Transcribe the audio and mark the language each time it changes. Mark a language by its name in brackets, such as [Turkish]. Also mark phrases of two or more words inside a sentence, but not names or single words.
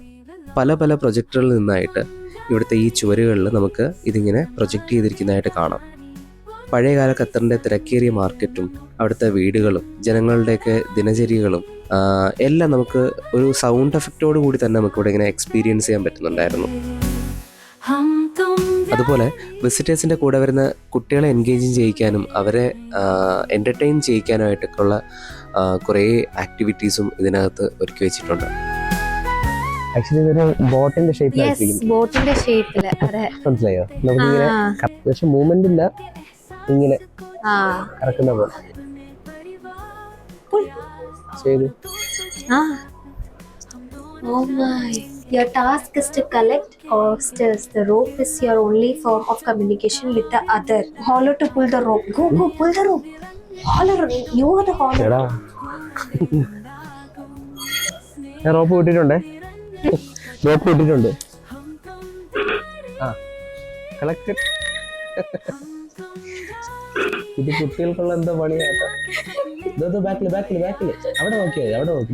[Malayalam] പല പ്രൊജക്ടറുകളിൽ നിന്നായിട്ട് ഇവിടുത്തെ ഈ ചുവരുകളിൽ നമുക്ക് ഇതിങ്ങനെ പ്രൊജക്റ്റ് ചെയ്തിരിക്കുന്നതായിട്ട് കാണാം. പഴയകാല ഖത്തറിൻ്റെ തിരക്കേറിയ മാർക്കറ്റും അവിടുത്തെ വീടുകളും ജനങ്ങളുടെയൊക്കെ ദിനചര്യകളും എല്ലാം നമുക്ക് ഒരു സൗണ്ട് എഫക്റ്റോട് കൂടി തന്നെ നമുക്കിവിടെ ഇങ്ങനെ എക്സ്പീരിയൻസ് ചെയ്യാൻ പറ്റുന്നുണ്ടായിരുന്നു. [Hindi] हम तुम [Malayalam] അതുപോലെ വിസിറ്റേഴ്സിൻ്റെ കൂടെ വരുന്ന കുട്ടികളെ എൻഗേജ് ചെയ്യിക്കാനും അവരെ എൻ്റർടൈൻ ചെയ്യിക്കാനുമായിട്ടൊക്കെ ഉള്ള കുറേ ആക്ടിവിറ്റീസും ഇതിനകത്ത് ഒരുക്കി വെച്ചിട്ടുണ്ട്. ആക്ച്വലി ഇതൊരു ബോട്ടിന്റെ ഷേപ്പിലായിരിക്കും. ബോട്ടിന്റെ ഷേപ്പില്. അതെ, മനസ്സിലായോ? നമുക്കിങ്ങനെ പക്ഷെ മൂവ്മെന്റ് ഇല്ല, ഇങ്ങനെ ആ കറക്കുന്ന പോലെ ചെയ്തു. [English] Oh my. Your task is to collect oysters. The rope is your only form of communication with the other. Hollow to pull the rope. Go, pull the rope. Hollow, you are the hollow. [Malayalam] എടാ ഞാൻ റോപ്പ് വിട്ടിട്ടുണ്ടേ, റോപ്പ് വിട്ടിട്ടുണ്ട്. ആ കളക്റ്റഡ്. ഇത് കുട്ടികൾക്കുള്ള എന്താ പണിയാട്ടോ. ഇത് ബാക്കില് ബാക്കില് ബാക്കില് അവിടെ നോക്കിയാൽ അവിടെ നോക്കി.